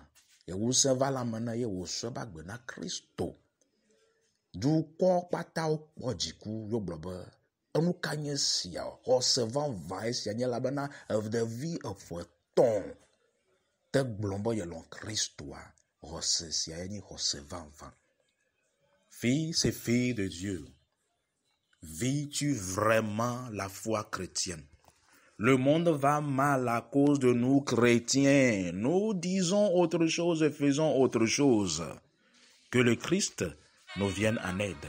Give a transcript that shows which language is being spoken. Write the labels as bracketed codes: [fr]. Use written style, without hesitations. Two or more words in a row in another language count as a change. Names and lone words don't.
[ee] Ye wusẽ va la me na ye wòsɔ ba gbe na Kristo. Dukɔ kpata wokpɔ dziku yogblɔ be enu ka nye sia xɔse vavã esia nye elabena ɖevi eƒe 3 te gblɔm be yelɔ̃ Kristoa. Xɔse sia nye xɔse vavã. [fr] Fils et filles de Dieu, vis-tu vraiment la foi chrétienne? Le monde va mal à cause de nous chrétiens. Nous disons autre chose et faisons autre chose. Que le Christ nous vienne en aide.